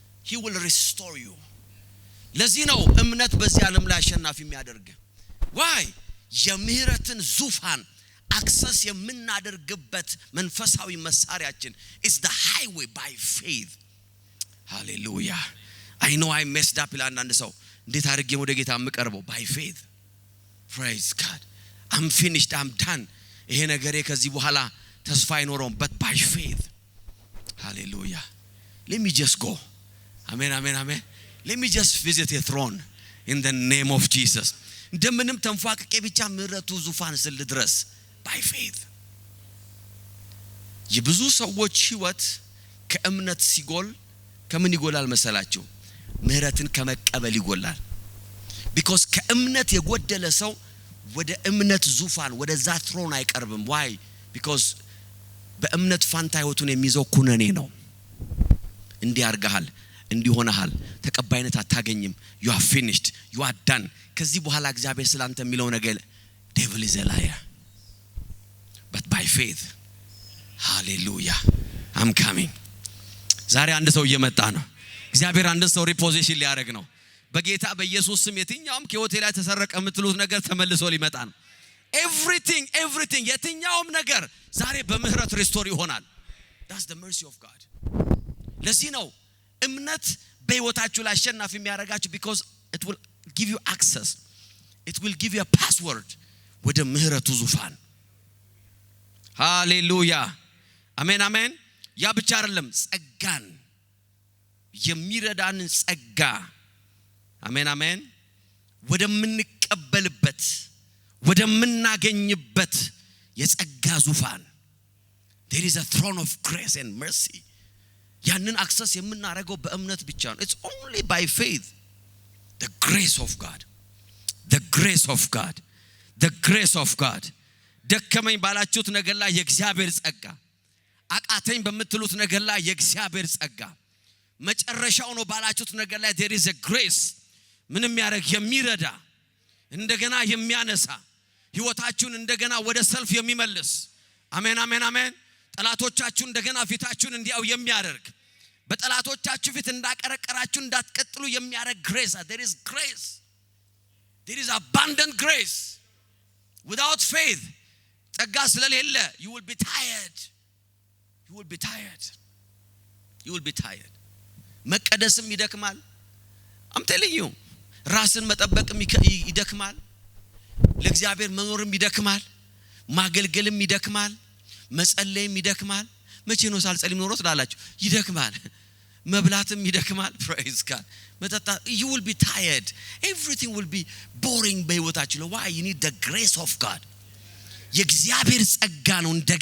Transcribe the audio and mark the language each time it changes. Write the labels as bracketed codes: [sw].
[en] He will restore you. [am] ለዚህ ነው እምነት በዚህ ዓለም ላይ አሸናፊ የሚያደርግ why የምህረትን ዙፋን access የምናደርግበት መንፈሳዊ መሳሪያችን [en] is the highway by faith. [am] hallelujah. [en] I know I messed up [am] አንዳንድ ሰው እንዴት አድርጌ ወደ ጌታ የምቀርበው [en] by faith. praise God. I'm finished, I'm done. [am] ይሄ ነገሬ ከዚህ በኋላ ተስፋ አይኖርም [en] but by faith. hallelujah. let me just go. amen amen amen. let me just visit a throne in the name of Jesus. [am] እንደምንም ተንፋቅቄ ብቻ ምህረቱ ዙፋን ስል ድረስ by faith. የብዙ ሰዎች ህይወት ከእምነት ሲጎል ከምን ይጎላል መሰላችሁ ምህረትን ከመቀበል ይጎላል because ከእምነት የጎደለ ሰው ወደ እምነት ዙፋን ወደ ዛ ትሮን አይቀርብም why because በእምነት ፋንታ ህይወቱን የሚይዘው ኩነኔ ነው እንዲያርጋሃል እንዲሆነሃል ተቀባይነት አታገኝም [en] you are finished you are done [am] ከዚህ በኋላ እግዚአብሔር ስላንተ የሚለው ነገር [en] devil is a liar but by faith. [am] hallelujah. I'm coming. ዛሬ አንድ ሰው እየመጣ ነው እግዚአብሔር አንድ ሰው ሪፖዚሽን ሊያደርግ ነው በጌታ በኢየሱስ ስም የትኛውም ከሆቴ ላይ ተሰረቀ የምትሉት ነገር ተመልሶ ሊመጣ ነው everything የትኛውም ነገር ዛሬ በምህረት ሪስቶር ይሆናል [en] that's the mercy of God. [am] ለዚህ ነው እምነት በህይወታችሁ ላይ አሸናፊ የሚያደርጋችሁ [en] because it will give you access, it will give you a password [am] ወደ ምህረቱ ዙፋን hallelujah. አሜን አሜን ያ ብቻ አይደለም ጸጋን የሚረዳን ጸጋ አሜን አሜን ወደምንቀበልበት ወደምናገኝበት የጸጋ ዙፋን [en] there is a throne of grace and mercy [am] ያንን አክሰስ የምናደርገው በእምነት ብቻ ነው [en] it's only by faith. the grace of God, the grace of God, the grace of God. [am] ደከመኝ ባላችሁት ነገር ላይ የእግዚአብሔር ጸጋ አቃተኝ በመትሉት ነገር ላይ የእግዚአብሔር ጸጋ መጨረሻው ነው ባላችሁት ነገር ላይ [en] there is a grace [am] ምንም ያረግ የሚረዳ እንደገና የሚያነሳ ህይወታችሁን እንደገና ወደ ሰልፍ የሚመልስ አሜን አሜን አሜን ጠላቶቻችሁ እንደገና ፊታችሁን እንዲያው የሚያደርግ በጠላቶቻችሁ ፊት እንዳቀረቀራችሁ እንዳትቀጥሉ የሚያደርግ grace. [en] there is grace, there is abundant grace. without faith [am] ጸጋ ስለሌለ [en] you will be tired, you will be tired, you will be tired. [am] መቀደስም ይደክማል I'm telling you ራስን መጠበቅም ይደክማል ለእግዚአብሔር መኖርም ይደክማል ማገልገልም ይደክማል መጸለይም ይደክማል መቼ ነው ሳልጸልይ ኖሮት ላላችሁ ይደክማል መብላትም ይደክማል praise God መጠጣ [en] you will be tired everything will be boring [am] በህይወታችሁ [en] why you need the grace of God [am] የእግዚአብሔር ጸጋ ነው